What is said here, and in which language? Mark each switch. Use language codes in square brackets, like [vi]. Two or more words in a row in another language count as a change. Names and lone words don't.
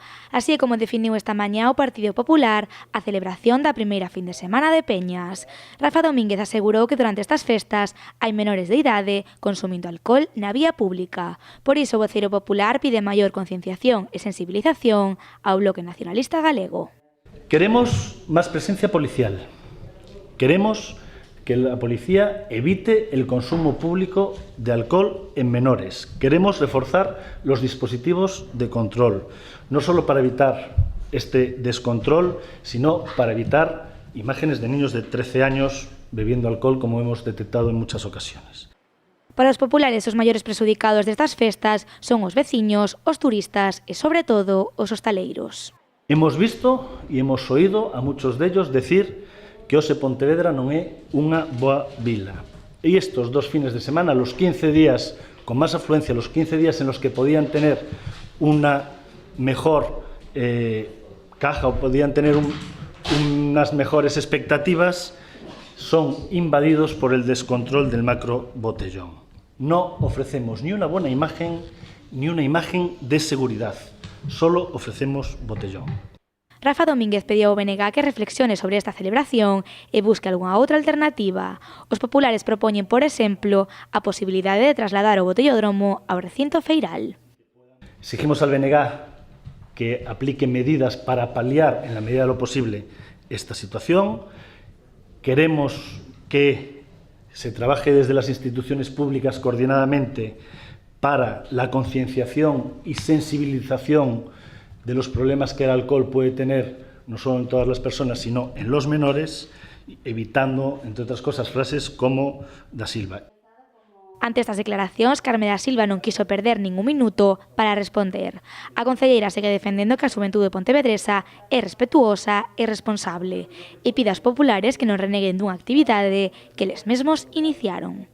[gl] Así é como definiu esta mañá o Partido Popular a celebración da primeira fin de semana de Peñas. Rafa Domínguez asegurou que durante estas festas hai menores de idade consumindo alcohol na vía pública. Por iso o voceiro popular pide maior concienciación e sensibilización ao Bloque Nacionalista Galego. Queremos máis presencia policial. [es] Queremos que la policía evite el consumo público de alcohol en menores. Queremos reforzar los dispositivos de control, no solo para evitar este descontrol, sino para evitar imágenes de niños de 13 años bebiendo alcohol, como hemos detectado en muchas ocasiones. [gl] Para os populares, os maiores presudicados destas festas son os veciños, os turistas e, sobre todo, os hostaleiros. [es] Hemos visto e hemos oído a muchos de ellos decir que [gl] hoxe Pontevedra non é unha boa vila. [es] E estos dos fines de semana, los 15 días con máis afluencia, los 15 días en los que podían tener una mejor caja o podían tener unas mejores expectativas, son invadidos por el descontrol del macro botellón. No ofrecemos ni una buena imagen ni una imagen de seguridad, solo ofrecemos botellón. [gl] Rafa Domínguez pediu ao BNG que reflexione sobre esta celebración e busque algunha outra alternativa. Os populares propoñen, por exemplo, a posibilidade de trasladar o botellódromo ao recinto feiral. [es] Exigimos al BNG que aplique medidas para paliar, en la medida de lo posible, esta situación. Queremos que se trabaje desde las instituciones públicas coordinadamente para la concienciación y sensibilización de los problemas que el alcohol puede tener, no solo en todas las personas, sino en los menores, evitando, entre otras cosas, frases como da Silva. [gl] Ante estas declaracións, Carme da Silva non quiso perder ningún minuto para responder. A concelleira segue defendendo que a xuventude pontevedresa é respetuosa e responsable e pide aos populares que non reneguen dunha actividade que eles mesmos iniciaron.